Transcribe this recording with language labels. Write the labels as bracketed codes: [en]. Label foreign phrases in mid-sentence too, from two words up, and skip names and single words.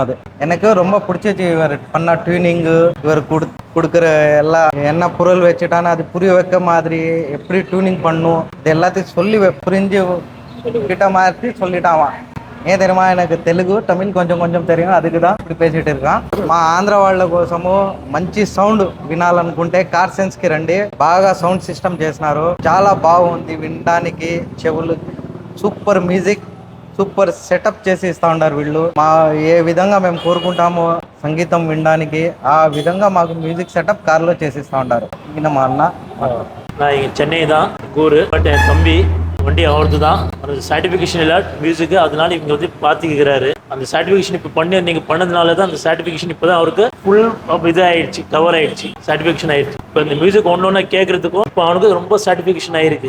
[ta] அது எனக்கு ரொம்ப பிடிச்சிச்சு. இவர் பண்ண டியூனிங் இவர் கொடுக்குற எல்லா என்ன பொருள் வச்சுட்டான்னு அது புரிய வைக்க மாதிரி எப்படி டியூனிங் பண்ணும் இது எல்லாத்தையும் சொல்லி புரிஞ்சு கிட்ட மாதிரி சொல்லிட்டான். ஏன் தெரியுமா, எனக்கு தெலுங்கு தமிழ் కొంచెం தெரியும். அதுக்கு தான் இப்படி பேசிட்டு இருக்கான். [te] మా ఆంధ్ర వాళ్ళ కోసము మంచి సౌండ్ వినాలనుకుంటే కార్ సెన్స్ కి రండి. బాగా [en] sound system [te] చేసినారు. చాలా బాగుంది వినడానికి. చెవులు [en] super music super setup [te] చేసి ఇస్తా ఉన్నారు వీళ్ళు. మా ఏ విధంగా మేము కోరుకుంటామో సంగీతం వినడానికి ఆ విధంగా మాకు [en] music setup [ta] கார்ல [te] చేసిస్తా ఉంటారు. [ta] இங்க మా அண்ணா நான் இங்கே சென்னை தான் ஊர். பட் என் தம்பி வண்டி அவரது தான். அந்த சர்டிஃபிகேஷன் இல்லை மியூசிக்கு, அதனால இவங்க வந்து பார்த்துக்கிறாரு. அந்த சர்டிஃபிகேஷன் இப்போ நீங்கள் பண்ணதுனால தான் அந்த சர்டிஃபிகேஷன் இப்போ தான் அவருக்கு ஃபுல் இதாகிடுச்சு, கவர் ஆகிடுச்சு, சர்டிஃபிகேஷன் ஆகிடுச்சு. இப்போ இந்த மியூசிக் ஒன்று கேட்குறதுக்கும் இப்போ அவனுக்கு ரொம்ப சர்டிஃபிகேஷன் ஆகிருக்கு.